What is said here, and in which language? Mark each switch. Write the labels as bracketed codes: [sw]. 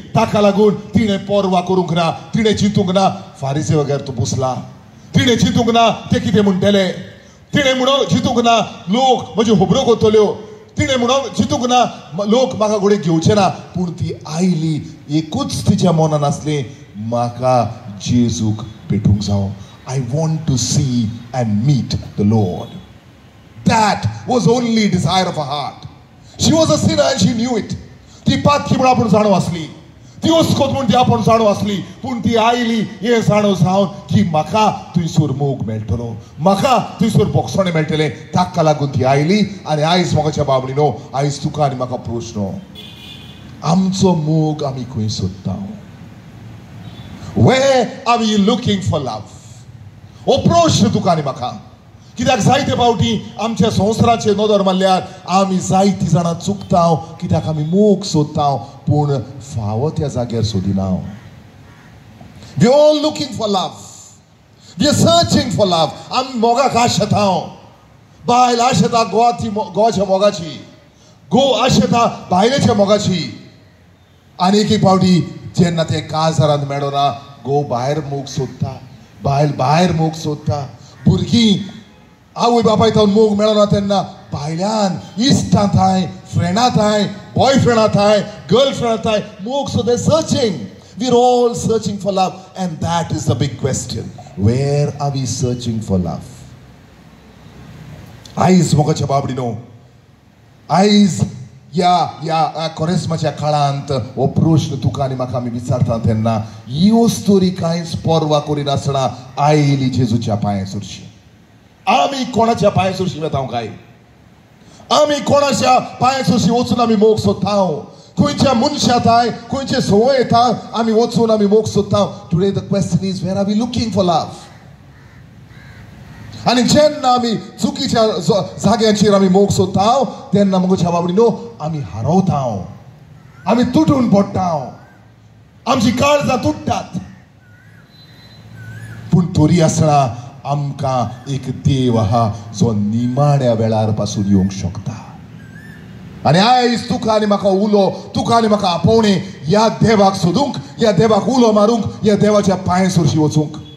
[gom] ताका लागून तिणें परवा करूंक ना, तिणें चिंतूंक ना फारिसे वगैरे तो बसला, तिणें चिंतूंक ना ते कितें म्हणटले, तिणें म्हणून चिंतूंक ना लोक म्हज्यो खबरो करतल्यो, तिणें म्हणून चिंतूंक ना लोक म्हाका घोडे घेवचे ना. पूण ती आयली, एकूच तिच्या मनान आसलें म्हाका जेजूक भेटूंक जावो. [en] I want to see and meet the Lord. That was only desire of her heart. She was a sinner and she knew it. [gom] ती पातकी म्हण आपूण जाणव आसली, ती उस्कोत म्हण ती आपूण जाणव आसली. पूण ती आयली हे जाणव जावन की म्हाका थंयसर मोग मेळटलो, म्हाका थंयसर बोगसणें मेळटलें. ताका लागून ती आयली. आनी आयज मोगाच्या बाबडीनो, आयज तुका आनी म्हाका प्रश्न, आमचो मोग आमी खंय सोदता? [en] Where are we looking for love? [gom] हो प्रश्न तुका आनी म्हाका. कित्याक जायते फावटी आमच्या संवसाराचे नदर मारल्यार आमी जायतीं जाणां चुकता कित्याक आमी मोग सोदता पूण फावो त्या जाग्यार सोदिना. [en] We are all looking for love. We are searching for love. [gom] आमी मोगाक आश येता, बायल आश येता गोवाच्या मोगाची, घोव आश येता बायलेच्या मोगाची. आनी एक फावटी जेन्ना ते काजारांत मेळना घोव भायर मोग सोदता, बायल भायर मोग सोदता. भुरगीं आवय बापाय थावन मोग मेळना तेन्ना भायल्यान इश्टां थाय, फ्रेंडां थाय, बॉयफ्रेंडां थाय गर्लफ्रेंड येताय मोग, [en] So they searching. We're all searching for love, and that is the big question. Where are we searching for love? [gom] आयज मोगाच्या बाबडीनो, आयज या कोरेस्माच्या काळांत हो प्रश्न तुका आनी म्हाका आमी विचारता तेन्ना ह्योच तरी कांयच परवा करिनासतना आयली जेजूच्या पांयां सुरशी. आमी कोणाच्या पांयां सुरशी वेताव काय? आमी कोणाच्या पांयां सुरशी वचून आमी मोग सोदताव? खंयच्या मनशाताय, खंयचे संवय येता आमी वचून आमी मोग सोदताव? [en] Today the question is, where are we looking for love? [gom] आणि जेन्ना आमी चुकीच्या जाग्यांचेर आमी मोग सोदताव तेन्ना मोगाच्या बाबडीनो आमी हारवताव, आमी तुटून पडटाव, आमची काळजां तुटतात. पूण तरी आसतना आमकां एक देव आहा जो निमाण्या वेळार पासून येवंक शकता. आणि आयज तुका आनी म्हाका उलो, तुका आनी म्हाका आपोवणे ह्या देवाक सोदूंक, ह्या देवाक उलो मारूंक, ह्या देवाच्या पांयां सुरशी वचूंक.